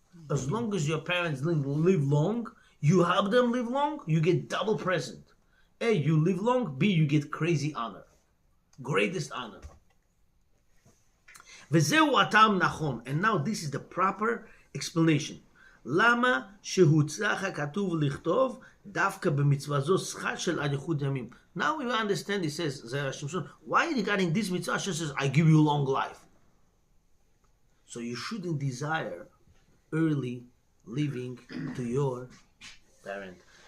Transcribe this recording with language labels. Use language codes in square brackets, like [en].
[en] As long as your parents live long, you help them live long, you get double present. A, you live long. B, you get crazy honor. Greatest honor. [he] וזהו הטעם נכון. [en] And now this is the proper explanation. [he] למה שהוצלח הכתוב לכתוב דווקא במצווה זו שכר של אריכות ימים? [en] Now we understand, he says, Zera Shimshon, why regarding this mitzvah, Hashem says, I give you long life. So you shouldn't desire early living to your parent.